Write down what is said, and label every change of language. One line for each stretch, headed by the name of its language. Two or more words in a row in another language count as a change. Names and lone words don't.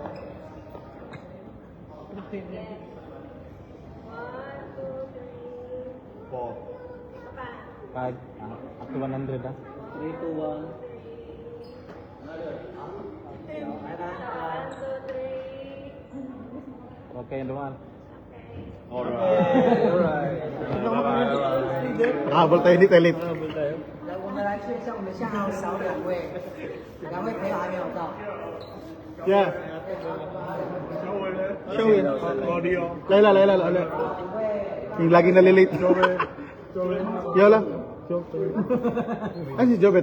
English: Four. Five. Up to 100 ah. 3, 2, 1. Okay, and one. Alright.
Filipino: Habol tayo ni Telit.
Chinese: 我们来确认一下，我们现在还有少2位，2位朋友还没有到。
English: Yeah. Show it. Layla, Layla, Layla.
Filipino: Yung lagi nalilate. Yola. Ay, si Jobet.